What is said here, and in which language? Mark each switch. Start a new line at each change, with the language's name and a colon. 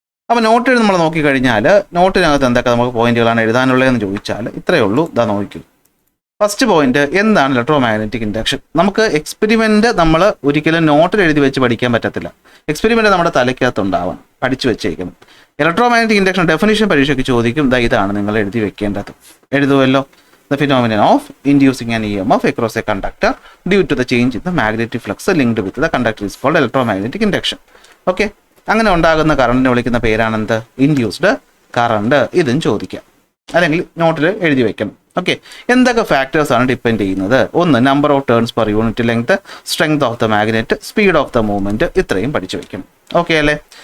Malayalam: അപ്പോൾ നോട്ട് എഴുതി നമ്മൾ നോക്കിക്കഴിഞ്ഞാൽ നോട്ടിനകത്ത് എന്തൊക്കെ നമുക്ക് പോയിന്റുകളാണ് എഴുതാനുള്ളതെന്ന് ചോദിച്ചാൽ ഇത്രയേ ഉള്ളൂ. ഇതാ നോക്കൂ. ഫസ്റ്റ് പോയിന്റ്, എന്താണ് ഇലക്ട്രോ മാഗ്നറ്റിക് ഇൻഡക്ഷൻ? നമുക്ക് എക്സ്പെരിമെന്റ് നമ്മൾ ഒരിക്കലും നോട്ടിൽ എഴുതി വെച്ച് പഠിക്കാൻ പറ്റത്തില്ല. എക്സ്പെരിമെന്റ് നമ്മുടെ തലയ്ക്കകത്ത് ഉണ്ടാവണം, പഠിച്ചു വെച്ചേക്കണം. ഇലക്ട്രോ മാഗ്നറ്റിക് ഇൻഡക്ഷൻ ഡെഫിനിഷൻ പരീക്ഷയ്ക്ക് ചോദിക്കും. ഇതാണ് നിങ്ങൾ എഴുതി വെക്കേണ്ടത്. എഴുതുമല്ലോ.
English: The phenomenon of inducing an EMF across a conductor due to the change in the magnetic flux linked with the conductor is called electromagnetic induction.
Malayalam: Okay, അങ്ങനെ ഉണ്ടാകുന്ന കറണ്ടിനെ വിളിക്കുന്ന പേരാണെന്ത്? Induced current. ഇതും ചോദിക്കാം, അല്ലെങ്കിൽ നോട്ടിൽ എഴുതി വെക്കണം. ഓക്കെ, എന്തൊക്കെ ഫാക്ടേഴ്സ് ആണ് ഡിപ്പെൻഡ് ചെയ്യുന്നത്? ഒന്ന്,
English: Number of turns per unit length, strength of the magnet, speed of the movement.
Malayalam: ഇത്രയും പഠിച്ചു വെക്കണം. ഓക്കെ അല്ലേ?